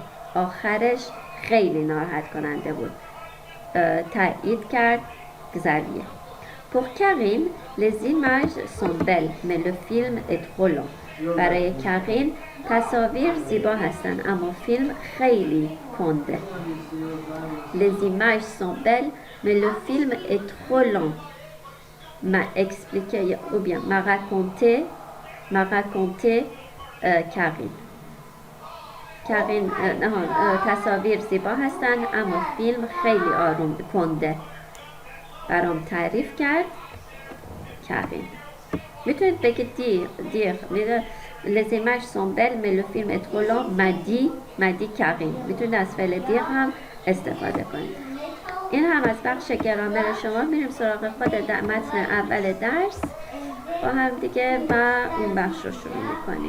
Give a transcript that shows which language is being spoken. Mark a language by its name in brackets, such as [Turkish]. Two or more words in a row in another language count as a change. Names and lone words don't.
[Persian] آخرش خیلی ناراحت کننده بود. تایید کرد Xavier. [French] Pour Karine, les images sont belles, mais le film est trop long. [Persian] برای کرین تصاویر زیبا هستند اما فیلم خیلی کنده. [French] Les images sont belles, mais le film est trop long. m'a expliqué ou bien m'a raconté کرین. [Persian] کرین تصاویر زیبا هستند اما فیلم خیلی آروم کنده. برام تعریف کرد کرین. میتونید بگید [French] دیر les images sont belles mais le film est trop long m'a dit کرین. [Persian] میتونید از فعل دیر هم استفاده کنید. این هم از بخش گرامر شما. میریم سراغ خود متن اول درس با هم دیگه و اون بخش رو شروع میکنیم.